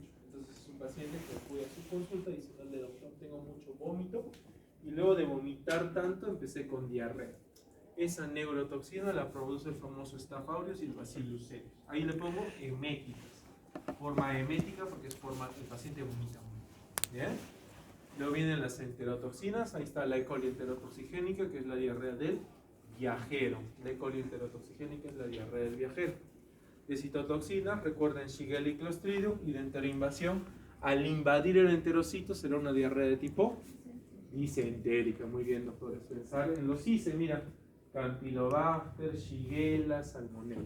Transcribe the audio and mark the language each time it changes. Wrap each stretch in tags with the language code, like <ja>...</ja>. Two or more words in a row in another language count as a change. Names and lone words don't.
<es>Entonces es un paciente que acude a su consulta diciéndole: doctor, tengo mucho vómito y luego de vomitar tanto empecé con diarrea. Esa neurotoxina la produce el famoso Staph aureus y el Bacillus cereus. Ahí le pongo eméticas. Forma emética porque es forma, el paciente vomita mucho. ¿Bien? Luego vienen las enterotoxinas. Ahí está la E. coli enterotoxigénica, que es la diarrea del viajero. La E. coli enterotoxigénica es la diarrea del viajero. De citotoxinas, recuerden Shigella y Clostridium, y de enteroinvasión, al invadir el enterocito será una diarrea de tipo disentérica. Muy bien, doctores. Pensar en los CISE, mira, Campylobacter, Shigella, Salmonella.</es>